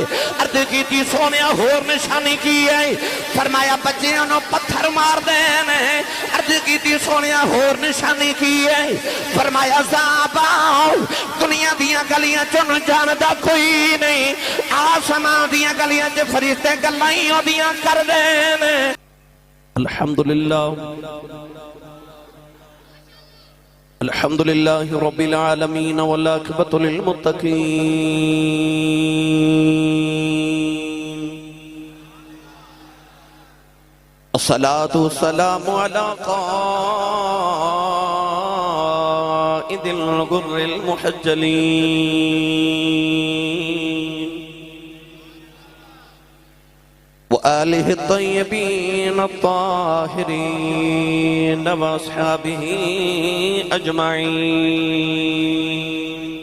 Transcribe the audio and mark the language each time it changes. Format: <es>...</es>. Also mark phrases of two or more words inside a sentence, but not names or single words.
<pa>عرض کی سی سونے ہور نشانی کی اے۔ فرمایا بچیاں نوں پتھر مار دے نے. عرض کی سی سونے ہور نشانی کی اے. فرمایا صاحبا دنیا دیاں گلیاں چن جاندا کوئی نئیں، اسماں دیاں گلیاں چ فرشتے گلاں ای اودیاں کر دے نے.</pa> <ar>الحمد لله الحمد لله رب العالمين والعاقبة للمتقين. الصلاة والسلام على قائد الغر المحجلين وآله الطيبين الطاهرين وأصحابه أجمعين.</ar>